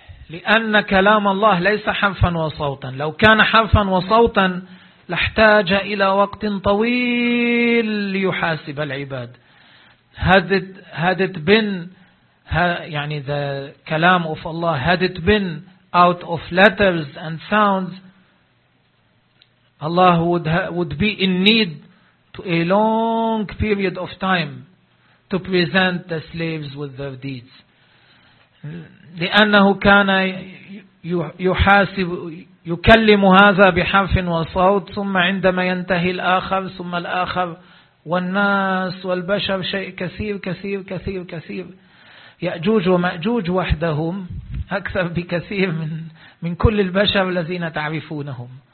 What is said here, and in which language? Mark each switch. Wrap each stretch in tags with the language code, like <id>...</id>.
<ar>لأن كلام الله ليس حرفا وصوتا. لو كان حرفا وصوتا لاحتاج إلى وقت طويل ليحاسب العباد.</ar> <en>Had it been the كلام of Allah had it been out of letters and sounds, Allah would be in need to a long period of time to present the slaves with their deeds.</en> <ar>لأنه كان يحاسب يكلم هذا بحرف وصوت ثم عندما ينتهي الآخر ثم الآخر والناس والبشر شيء كثير كثير كثير كثير يأجوج ومأجوج وحدهم أكثر بكثير من كل البشر الذين تعرفونهم.</ar>